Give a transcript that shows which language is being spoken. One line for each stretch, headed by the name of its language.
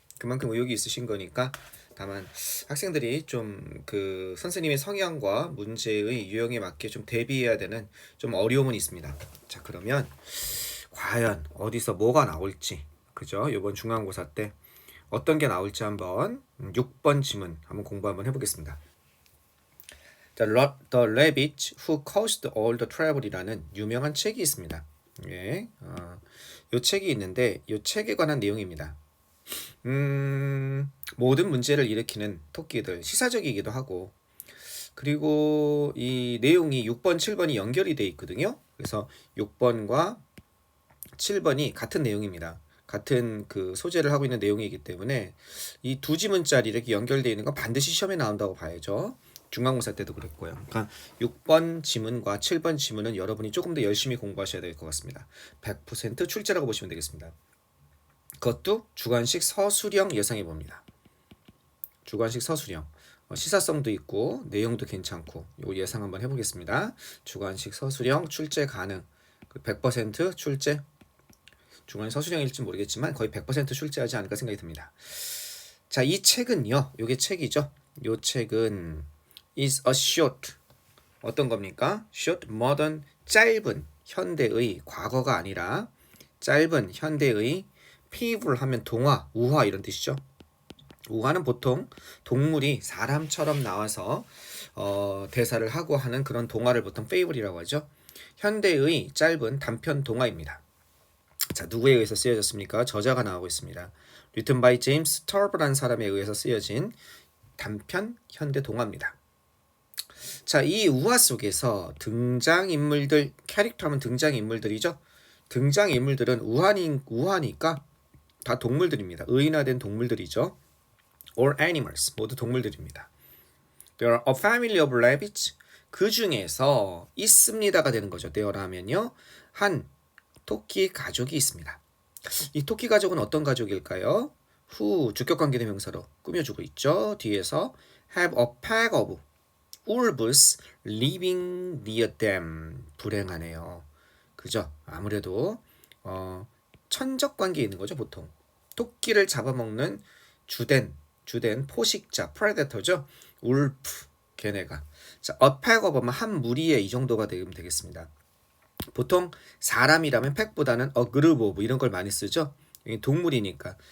Korean: 그만큼 의욕이 있으신 거니까. 다만 학생들이 좀 그 선생님의 성향과 문제의 유형에 맞게 좀 대비해야 되는 좀 어려움은 있습니다. 자, 그러면 과연 어디서 뭐가 나올지, 그죠? 이번 중간고사 때 어떤 게 나올지 한번 6번 지문 한번 공부 한번 해보겠습니다.
English: The Rabbit Who Caused All the Trouble
Korean: 이라는 유명한 책이 있습니다. 예, 이 책이 있는데 이 책에 관한 내용입니다. 모든 문제를 일으키는 토끼들, 시사적이기도 하고, 그리고 이 내용이 6번, 7번이 연결이 돼 있거든요. 그래서 6번과 7번이 같은 내용입니다. 같은 그 소재를 하고 있는 내용이기 때문에 이 두 지문짜리 이렇게 연결되어 있는 건 반드시 시험에 나온다고 봐야죠. 중간고사 때도 그랬고요. 그러니까 6번 지문과 7번 지문은 여러분이 조금 더 열심히 공부하셔야 될 것 같습니다. 100% 출제라고 보시면 되겠습니다. 그것도 주관식 서술형 예상해 봅니다. 주관식 서술형. 시사성도 있고 내용도 괜찮고 요 예상 한번 해보겠습니다. 주관식 서술형 출제 가능. 100% 출제. 중간에 서술형일지 모르겠지만 거의 100% 출제하지 않을까 생각이 듭니다. 자, 이 책은요. 요게 책이죠. 요 책은
English: is a short.
Korean: 어떤 겁니까?
English: short, modern,
Korean: 짧은 현대의 과거가 아니라 짧은 현대의 fable 하면 동화, 우화 이런 뜻이죠. 우화는 보통 동물이 사람처럼 나와서 대사를 하고 하는 그런 동화를 보통 fable이라고 하죠. 현대의 짧은 단편 동화입니다. 자, 누구에 의해서 쓰여졌습니까? 저자가 나오고 있습니다.
English: Written by
Korean: James Turber라는 사람에 의해서 쓰여진 단편 현대 동화입니다. 자, 이 우화 속에서 등장인물들, 캐릭터 하면 등장인물들이죠. 등장인물들은 우화니까 다 동물들입니다. 의인화된 동물들이죠.
English: All animals,
Korean: 모두 동물들입니다.
English: There are a family of rabbits.
Korean: 그 중에서 있습니다가 되는 거죠. There 하면요. 한 토끼 가족이 있습니다. 이 토끼 가족은 어떤 가족일까요? who 주격관계 대명사로 꾸며주고 있죠. 뒤에서
English: have a pack of wolves living near them.
Korean: 불행하네요. 그죠? 아무래도 천적관계에 있는 거죠. 보통 토끼를 잡아먹는 주된 포식자 predator죠. wolf 걔네가. 자, a pack of 하면 한 무리에 이 정도가 되면 되겠습니다. 보통 사람이라면 팩보다는
English: a group of
Korean: 이런 걸 많이 쓰죠. 동물이니까.